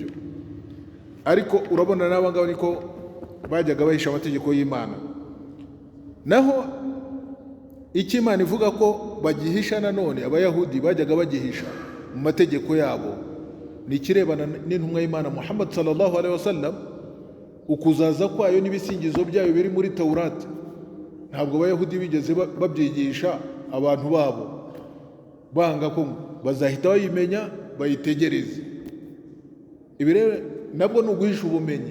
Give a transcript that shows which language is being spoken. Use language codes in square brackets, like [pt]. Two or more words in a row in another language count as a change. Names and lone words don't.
[rw] Ariko urabona n'aba ngaba niko bajyaga bahisha amategeko y'Imana. Naho icyo Imana ivuga ko bagihisha, nanone abayahudi bajyaga bagihisha mu mategeko yabo, ni ikirebana n'intumwa y'Imana Muhammad [ar] صلى الله عليه وسلم, [rw] ukuzaza kwayo n'ibisingizo byayo biri muri Taurati. Ntabwo abayahudi bigeze babyigisha abantu babo, banga ko bazahita bayimenya bayitegereze. Ibi rero nabwo ni uguhisha ubumenyi.